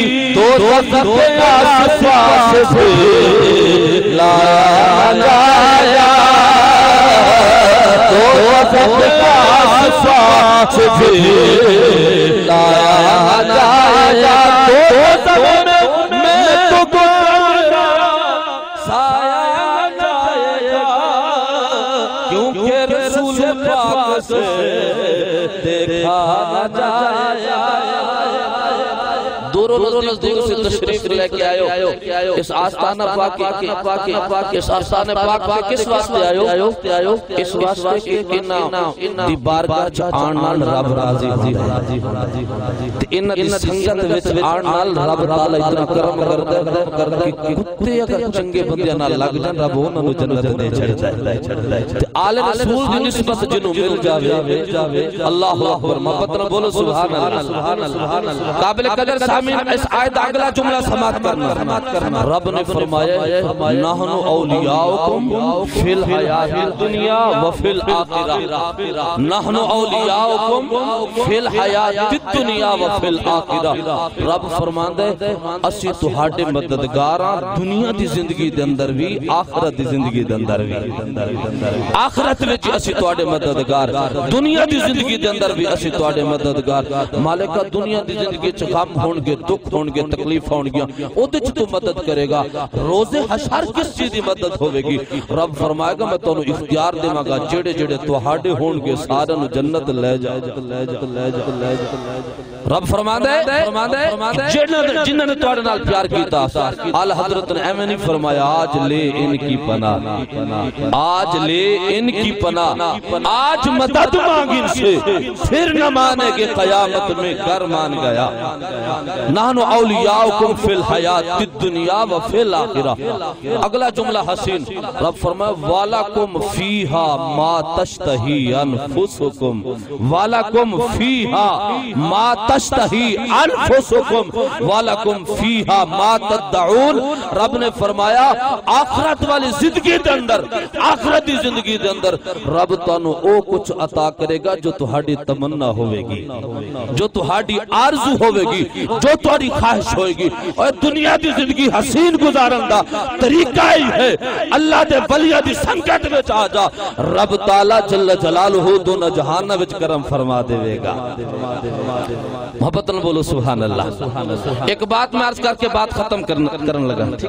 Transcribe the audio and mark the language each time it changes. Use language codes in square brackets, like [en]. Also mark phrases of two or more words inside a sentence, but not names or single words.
[ur] دوزخ کے آس-پاس سے لایا جایا، دوزخ کے آس-پاس سے لایا جایا، دوزخ میں تو گناہ سایہ جایا، کیونکہ رسول پاک سے دیکھا جایا۔ دور و نزدیک سے تشریف لے کے آئے ہو، اس آستانہ پاک اس آستانہ پاک کے کس واسطے آئے ہو؟ [pa] اس واسطے کہ انہاں دی بارگاہ چ آن نال رب راضی ہوندا تے انہاں دی سنگت وچ آن نال رب تعالی اتنا کرم کردا کہ کتے اگر چنگے بندیاں نال لگ جان رب انہاں نوں جنت دے چھڑدا ہے تے آل رسول دی نسبت جنوں مل جاوے [ar] اللہ اکبر۔ [ur] محبت نہ بولو [ar] سبحان اللہ۔ [ur] قابل قدر سامعین اس آیت اگلا جملہ سماعت کرنا۔ رب نے فرمایا [ar] نحن اولیاؤکم فی الحیات الدنیا وفی الآخرہ، نحن اولیاؤکم فی الحیات الدنیا وفی الآخرہ۔ [pa] رب فرماندا ہے اسی تہاڈے مددگار ہاں دنیا دی زندگی دے اندر بھی، آخرت دی زندگی دے اندر بھی۔ آخرت وچ اسی تہاڈے مددگار، دنیا دی زندگی دے اندر بھی اسی تہاڈے مددگار۔ مالکہ دنیا دی زندگی چ غم ہون گے، دکھ ہون گے، تکلیف ہون گیا، اودے چ تو مدد کرے گا۔ روز حشر کس چیز دی مدد ہوے گی؟ رب فرمائے گا میں تانوں اختیار دیواں گا جڑے جڑے تہاڈے ہون گے سارے نوں جنت لے جا۔ رب فرماندا ہے جنہاں نے تہاڈے نال پیار کیتا، [ur] اعلی حضرت نے [pa] ایویں نہیں [ur] فرمایا آج لے ان کی پناہ، آج لے ان کی پناہ، آج مدد مانگ ان سے، پھر نہ مانے گے قیامت میں گر مان گیا۔ [ar] نحن اولیاؤکم فی الحیات الدنیا وفی الآخرہ۔ [ur] اگلا جملہ حسین، رب فرمائے [ar] وَلَكُمْ فِيهَا مَا تَشْتَهِي أَنفُسُكُمْ وَلَكُمْ فِيهَا مَا تَشْتَهِي أَنفُسُكُمْ وَلَكُمْ فِيهَا مَا تَدَّعُونَ۔ [pa] رب نے فرمایا آخرت والی زندگی دے اندر، آخرت دی زندگی دے اندر رب تانوں او کچھ عطا کرے گا جو تہاڈی تمنا ہوے گی، جو تہاڈی آرزو ہوے گی، جو توڑی خواہش ہوئے گی اور دنیا دی زندگی حسین گزارن دا طریقہ ہی ہے اللہ دے ولیہ دی سنگت میں آ جا رب تعالیٰ [ar] جل جلالہ [pa] دونہ جہانہ وچ کرم فرما دے گا محبت نہ بولو [ar] سبحان اللہ [pa] ایک بات میں عرض کر کے بات ختم کرن لگا